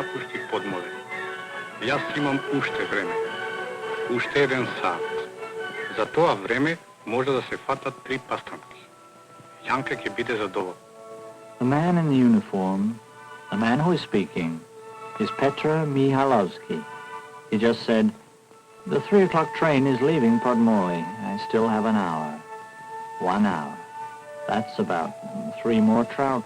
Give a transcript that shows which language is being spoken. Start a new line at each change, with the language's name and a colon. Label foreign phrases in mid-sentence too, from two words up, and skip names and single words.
Macedonian: врати подмоле. Јас имам уште време. Уште еден сат. За тоа време може да се фатат 3 пастрамки. Јанка ќе биде задоволна.
English: The man in the uniform, the man who is speaking, is Petra Mihalovsky. He just said, "The 3 o'clock train is leaving Podmoy. I still have an hour. 1 hour. That's about 3 more trout.